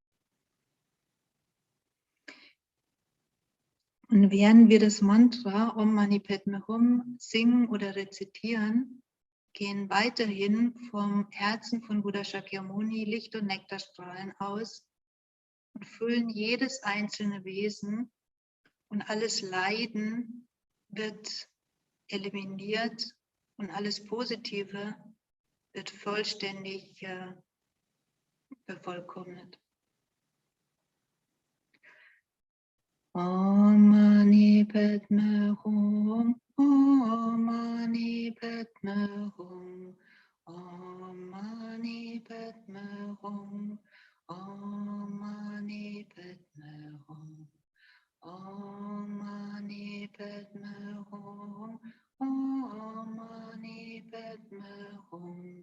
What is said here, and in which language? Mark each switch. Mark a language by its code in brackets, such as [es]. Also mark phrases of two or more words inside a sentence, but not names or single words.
[de] Und während wir das Mantra [sa] Om Mani Padme Hum [de] singen oder rezitieren, gehen weiterhin vom Herzen von Buddha Shakyamuni Licht- und Nektarstrahlen aus und füllen jedes einzelne Wesen, und alles Leiden wird eliminiert und alles Positive wird vollständig vervollkommnet. [sa] Om Mani Padme Hum, Om Mani Padme Hum, Om Mani Padme Hum, Om Mani Padme Hum, Om Mani Padme Hum, Om Padme Hum.